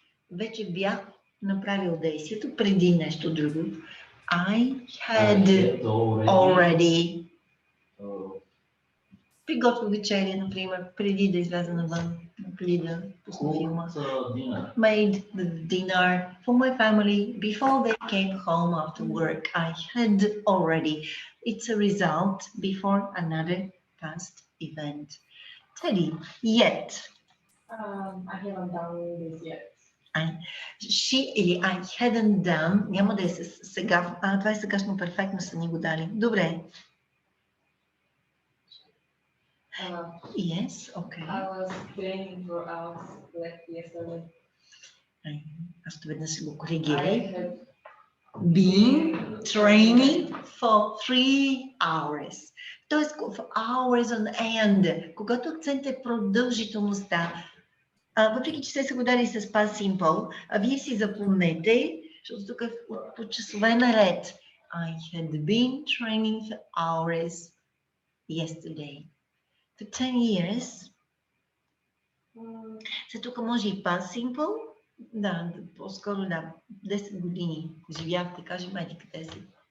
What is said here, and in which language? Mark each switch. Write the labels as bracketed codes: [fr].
[bg] Вече бях направил действието преди нещо друго. [en] I had already. [bg] Приготвил вечеря, например, преди да изляза навън, преди да пусна филма. [en] Made the dinner for my family before they came home after work. I had already. It's a result before another past event. Teddy, yet. I haven't done this yet. [bg] She или [en] I hadn't done, [bg] няма да е сега. Това е сегашно перфектно, са ни го дали. Добре. [en] Yes, okay. I was training for hours like yesterday. [bg] Още веднъж ще го коригирай. [en] Been training for 3 hours. Тоест, for hours on end. [bg] Когато акцент е продължителността, въпреки че се го дали с past simple, вие си запомнете, защото тук е по часове наред. [en] I had been training for hours yesterday. For 10 years. [bg] Тук може и past simple. Да, по-скоро да. 10 години живяхте, кажем, къде си.